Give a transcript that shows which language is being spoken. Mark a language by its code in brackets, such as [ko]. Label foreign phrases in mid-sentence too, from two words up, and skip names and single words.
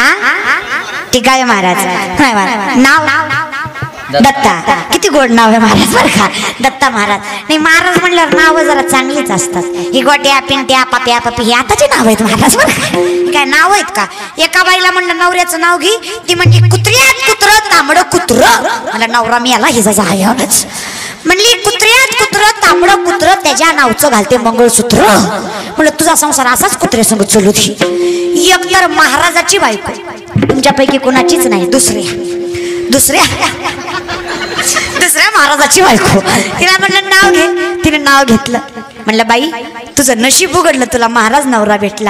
[mr] ठीक आहे महाराज. नाही महाराज नाव दत्ता, किती गोड नाव आहे महाराज बरं का, दत्ता महाराज. नाही महाराज म्हणल्यावर नाव जरा चांगलीच असतात. ही गोट्या पिंट्या पाप्या पपी हे आताचे नाव आहेत महाराज बरं का. काय नाव आहेत का. एका बाईला म्हणलं नवऱ्याचं नाव घे, ती म्हणजे कुत्र्यात कुत्र तांबडं कुत्र. मला नवरा मी आला हिचा जायच म्हणली, कुत्र्यात कुत्र तांबडं कुत्र त्याच्या नावचं घालते मंगळसूत्र. म्हणलं तुझा संसार असाच कुत्र्या संग चलू दे. एकतर महाराजाची बायको तुमच्यापैकी कोणाचीच नाही, दुसऱ्या महाराजाची बायको. तिला म्हणलं नाव घे, तिने नाव घेतलं. म्हणलं बाई तुझं नशीब उघडलं, तुला महाराज नवरा भेटला.